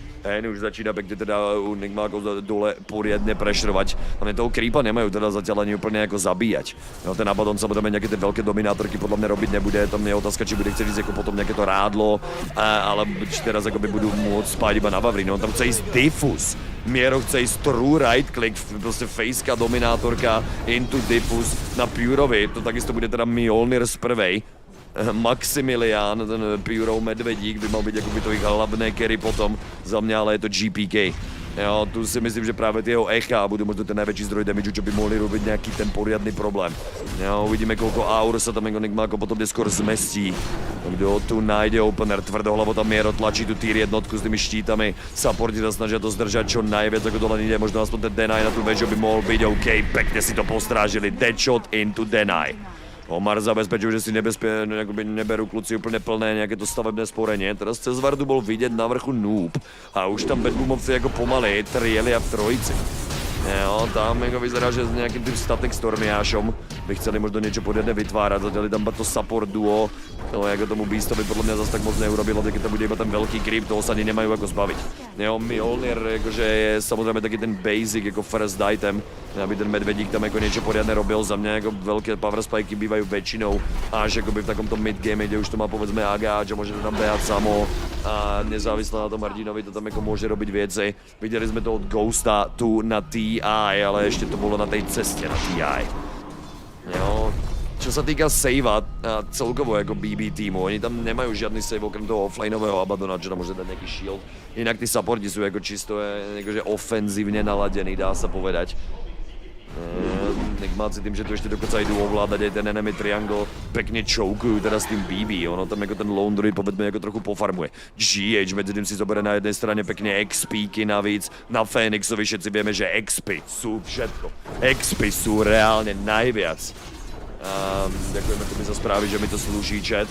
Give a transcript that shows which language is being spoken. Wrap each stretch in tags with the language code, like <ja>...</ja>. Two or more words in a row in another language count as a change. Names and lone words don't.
<sk>Hen už začína pekne teda u Nigmákov dole poriadne prešrovať. A toho creepa nemajú teda zatiaľ ani úplne ako zabíjať. No, ten Abaddon samozrejme nejaké tie veľké dominátorky podľa mňa robiť nebude. Tam je otázka, či bude chcieť ísť ako potom nejaké to rádlo, ale či teraz akoby budú môcť spáť iba na Vavrín. On tam chce ísť Diffus. Miero chce ísť</sk> <en>true right click,</en> <sk>proste fejska dominátorka into Diffus na Purovi. To takisto bude teda Mjolnir z prvej. Maximilián, ten Purov medvedík, by mal byť akoby to ich hlavné carry potom. Za mňa ale je to GPK. Jo, tu si myslím, že práve tie jeho echa budú možno ten najväčší zdroj damage, čo by mohli robiť nejaký ten poriadny problém. Jo, uvidíme, koľko aur sa tam Nigma ako potom neskôr zmestí. Kto tu nájde opener, tvrdohlavo tam Miero tlačí tú tier jednotku s tými štítami. Supporti sa snažia to zdržať čo najviac, ako dole ide, možno aspoň ten deny na tú väžu by mohol byť OK. Pekne si to postrážili,</sk> <en>deadshot into deny.</en> <sk>Omar zabezpečil, že si neberú kluci úplne plné nejaké to stavebné sporenie. Teraz cez Vardu bol vidieť na vrchu noob a už tam bedboomovci ako pomaly trielia v trojici. Jo, tam jako vyzerá, že s nejakým tým static stormiášom by chceli možno niečo poriadne vytvárať. Zatiaľ tam to support duo, to ako tomu Beastovi podľa mňa zase tak moc neurobilo, keď tam bude iba ten veľký creep, toho sa ani nemajú ako zbaviť. Jo, Mjolnir akože je samozrejme taký ten basic ako</sk> <en>first item,</en> <sk>aby ten medvedík tam ako niečo poriadne robil. Za mňa ako veľké power spiky bývajú väčšinou až akoby v takomto mid-game, kde už to má povedzme Agáč a môže to tam behať samo a nezávisle na tom hrdinovi to tam ako môže robiť viacej. Videli sme to od Ghosta tu na TI, ale ešte to bolo na tej ceste na TI. Jo, čo sa týka savea a celkovo ako BB týmu, oni tam nemajú žiadny save okrem toho offlineového Abaddona, čo tam môže dať nejaký shield. Inak tí supporti sú ako čisto akože ofenzívne naladení, dá sa povedať. Nigmáci tým, že tu ešte dokonca idú ovládať aj ten</sk> <en>enemy triangle,</en> <sk>pekne chokujú teraz s tým BB, ono tam ako ten lone druid povedzme ako trochu pofarmuje. GH medzi tým si zoberie na jednej strane pekne XP-ky navíc, na Phoenixovi všetci vieme, že XP sú všetko. XP sú reálne najviac. Ďakujeme tu mi za správy, že mi to slúži chat.</sk>